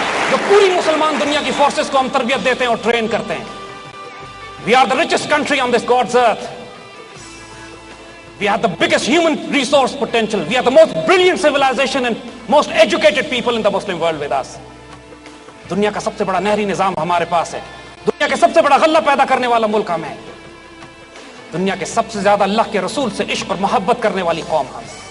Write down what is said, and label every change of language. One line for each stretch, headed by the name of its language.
Urdu: جو پوری مسلمان دنیا کی فورسز کو ہم تربیت دیتے ہیں اور ٹرین کرتے ہیں.
English: We are the richest country on this God's earth. We have the biggest human resource potential. We are the most brilliant civilization and most educated people in the Muslim world with us.
Urdu: دنیا کا سب سے بڑا نہری نظام ہمارے پاس ہے. دنیا کے سب سے بڑا غلہ پیدا کرنے والا ملک ہم ہے. دنیا کے سب سے زیادہ اللہ کے رسول سے عشق اور محبت کرنے والی قوم ہم.